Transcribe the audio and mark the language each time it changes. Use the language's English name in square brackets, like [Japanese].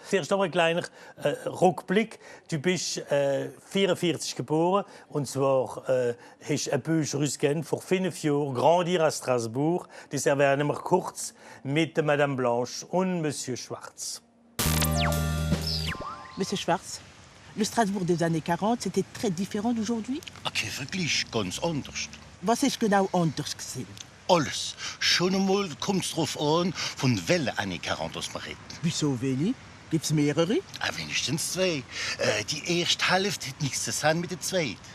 [German] Zuerst noch ein kleiner Rückblick. Du bist 1944 geboren. Und zwar hast du ein Bücher ausgegeben vor 5 Jahren, Grandir à Strasbourg. Das erwähnen wir kurz mit Madame Blanche und Monsieur Schwarz. [French] Monsieur Schwarz, le Strasbourg des années 40, c'était très différent d'aujourd'hui? [German] Okay, wirklich ganz anders. Was ist genau anders gewesen? Alles. Schon einmal kommt es darauf an, von welcher Annie 40 man redet. Wieso wenig? Gibt's mehrere? Wenigstens 2. Die erste Hälfte hat nichts zu tun mit der zweiten.